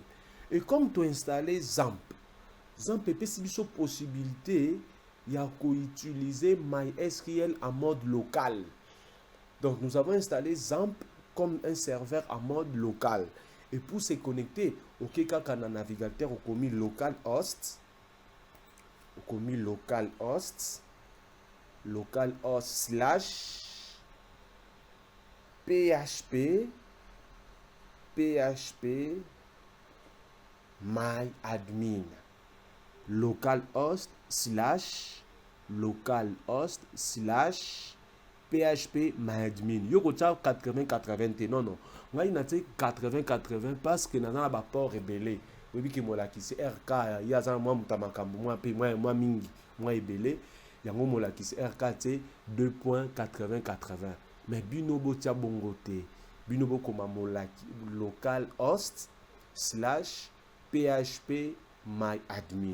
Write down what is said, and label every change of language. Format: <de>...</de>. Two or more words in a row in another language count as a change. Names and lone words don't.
<fr>Et comme tu as installé XAMPP, XAMPP c'est une possibilité d'utiliser MySQL en mode local. Donc nous avons installé XAMPP comme un serveur en mode local. Et pour se connecter, ok, quand on a un navigateur, on a mis localhost, localhost / php</fr> <ln>myadmin localhost / php myadmin yo ko 80 non ngai na 80</ln> <fr>parce que</fr> <ln>na ba port rebelle obi ki molaki</ln> <fr>c'est rk</fr> <ln>ya za mwa mutamakambo mwa pe mwa mingi mwa ebele yango molaki</ln> <fr>c'est rk</fr> <ln>2.80 mais bino botia bongo te bino bokoma molaki localhost / php myadmin.</ln>